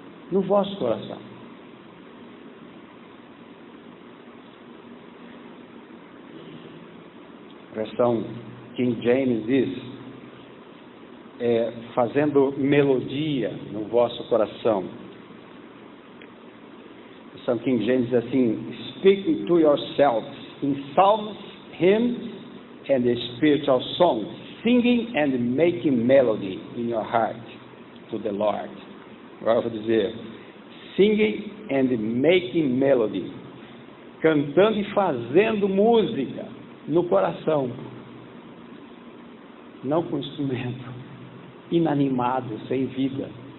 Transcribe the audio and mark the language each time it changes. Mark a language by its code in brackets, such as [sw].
[pt] No vosso coração. Versão King James diz, fazendo melodia no vosso coração. São King James diz assim, [en] speaking to yourselves in psalms, hymns and spiritual songs, singing and making melody in your heart to the Lord. [pt] Agora eu vou dizer, [en] singing and making melody, [pt] cantando e fazendo música no coração, não com instrumento, inanimado, sem vida.